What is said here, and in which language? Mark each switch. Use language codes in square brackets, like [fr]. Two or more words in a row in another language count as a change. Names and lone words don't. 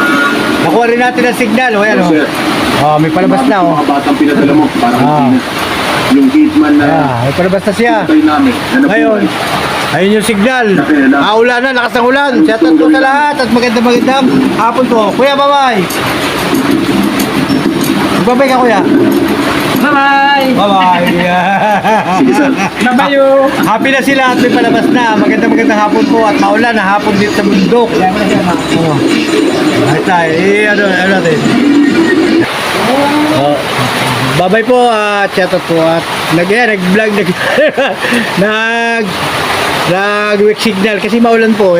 [tl] Nakuha rin natin ang signal. O yan, may palabas na, oh. Mga batang pinadala mo, parang yung hitman na May palabas na siya. tayo namin. Ngayon, ayun yung signal. Ulan na, lakas ng ulan. Shoutout po sa lahat at magandang hapon po. Kuya, bye-bye. Bye-bye ka, kuya. Bye-bye! Bye-bye. Bye-bye! Happy na sila at may palabas na. Magandang hapon po at maulan na hapon dito sa bundok. Ay tayo. Ano natin? Bye-bye po at shoutout po at nag-vlog nag- [en] weak signal [tl] kasi maulan po.